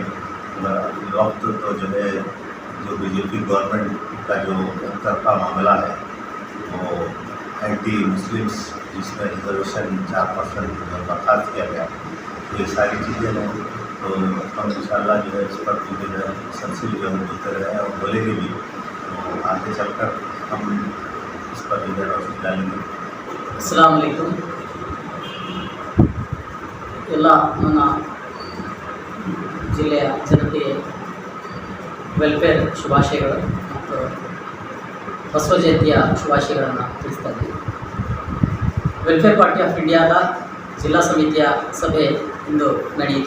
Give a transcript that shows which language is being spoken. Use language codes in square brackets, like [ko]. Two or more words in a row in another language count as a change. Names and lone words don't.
[hi] वक्त तो जो है जो बीजेपी गवर्नमेंट का जो तरफा मामला है वो [en] anti Muslims [hi] जिसमें रिजर्वेशन 4% बर्खास्त किया गया, ये सारी चीज़ें हैं। तो हम इंशाअल्लाह जो है इस पर जो है मुसलसल जो है बोलते रहे और बोलेंगे भी, तो आगे चलकर हम इस पर जो है रोशनी डालेंगे। [ar] السلام عليكم. [kn] ಎಲ್ಲ ನನ್ನ ಜಿಲ್ಲೆಯ ಜನತೆಗೆ ವೆಲ್ಫೇರ್ ಶುಭಾಶಯಗಳು ಮತ್ತು ಬಸವ ಜಯಂತಿಯ ಶುಭಾಶಯಗಳನ್ನು ತಿಳಿಸ್ತಾ ಇದ್ದೀನಿ. ವೆಲ್ಫೇರ್ ಪಾರ್ಟಿ ಆಫ್ ಇಂಡಿಯಾದ ಜಿಲ್ಲಾ ಸಮಿತಿಯ ಸಭೆ ಇಂದು ನಡೆಯಿತು.